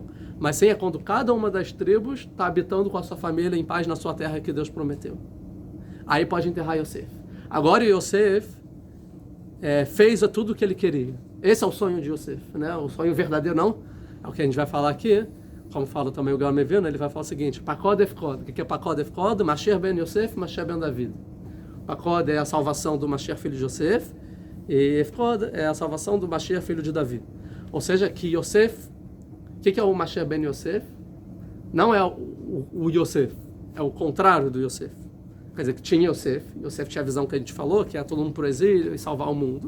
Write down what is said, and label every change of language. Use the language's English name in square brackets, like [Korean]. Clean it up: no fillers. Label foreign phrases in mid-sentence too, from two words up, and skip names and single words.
[Portuguese] Mas sim é quando cada uma das tribos está habitando com a sua família em paz na sua terra que Deus prometeu. Aí pode enterrar Yosef. Agora Yosef fez tudo o que ele queria. Esse é o sonho de Yosef, né? O sonho verdadeiro não, é o que a gente vai falar aqui. Como fala também o Gaon Mevino, ele vai falar o seguinte: [Hebrew] פקוד יפקוד. [Portuguese] O que é [Hebrew] פקוד יפקוד? משיח בן יוסף, משיח בן דוד. [Portuguese] Pakod é a salvação do Mashiach filho de Yosef, e Efkod é a salvação do Mashiach filho de Davi. Ou seja, que Yosef, o que é o [Hebrew] משיח בן יוסף? [Portuguese] Não é o Yosef, é o contrário do Yosef. Quer dizer, que tinha Yosef tinha a visão que a gente falou, que é todo mundo para o exílio e salvar o mundo.